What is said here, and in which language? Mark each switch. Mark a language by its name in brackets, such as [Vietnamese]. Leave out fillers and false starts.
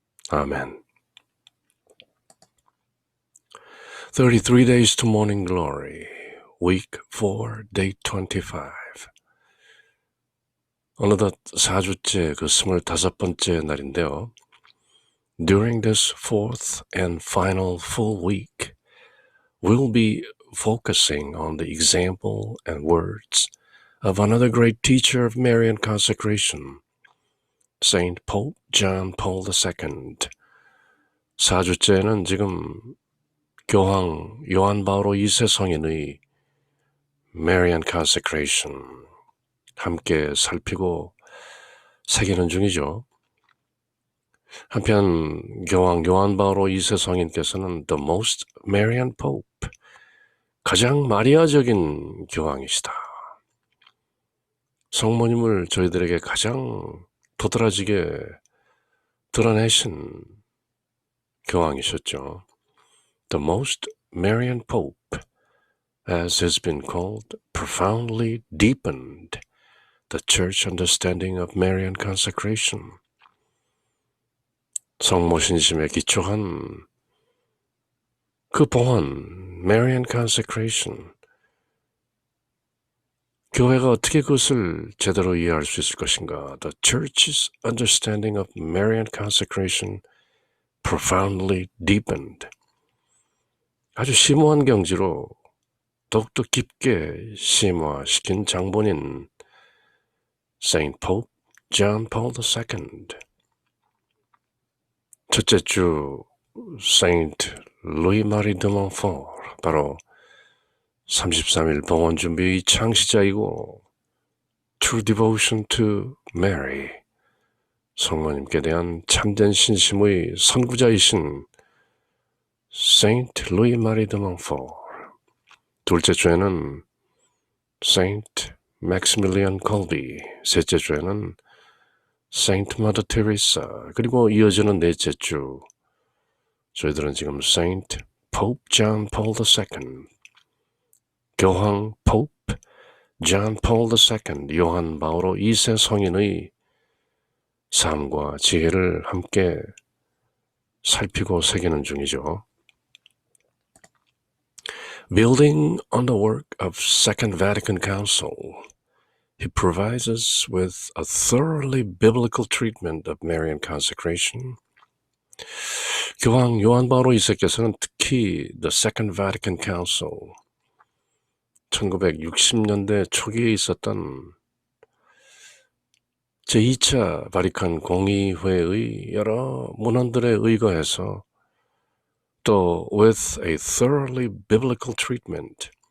[Korean] 아멘. [English] 33 days to morning glory. Week 4, day 25. [Korean] 어느덧 4주째 그 25번째 날인데요. [English] During this fourth and final full week, we'll be focusing on the example and words of another great teacher of Marian consecration, Saint Pope John Paul II. [Korean] 4주째는 지금 교황 요한 바오로 2세 성인의 Marian consecration 함께 살피고 새기는 중이죠. 한편 교황 요한 바오로 2세 성인께서는 [English] The most Marian Pope, [Korean] 가장 마리아적인 교황이시다. 성모님을 저희들에게 가장 도드라지게 드러내신 교황이셨죠. [English] The most Marian Pope, as has been called, profoundly deepened the church understanding of Marian consecration. [Korean] 성모 신심에 기초한 그 봉헌, Marian consecration. 교회가 어떻게 그것을 제대로 이해할 수 있을 것인가? [English] The church's understanding of Marian consecration profoundly deepened. [Korean] 아주 심오한 경지로 더욱더 깊게 심화시킨 장본인 Saint Pope John Paul II. 첫째 주 Saint Louis Marie de Montfort, 바로 33일 봉헌 준비의 창시자이고 True Devotion to Mary, 성모님께 대한 참된 신심의 선구자이신 Saint Louis Marie de Montfort. 둘째 주에는 Saint Maximilian Kolbe, 셋째 주에는 Saint Mother Teresa, 그리고 이어지는 넷째 주 저희들은 지금 Saint Pope John Paul II, 교황 Pope John Paul II, 요한 바오로 2세 성인의 삶과 지혜를 함께 살피고 새기는 중이죠. [English] Building on the work of Second Vatican Council, he provides us with a thoroughly biblical treatment of Marian consecration. [Korean] 교황 요한 바오로 2세께서는 특히 The Second Vatican Council, 1960년대 초기에 있었던 제2차 바리칸 공의회의 여러 문헌들에 의거해서 또 [English] with a thoroughly biblical treatment,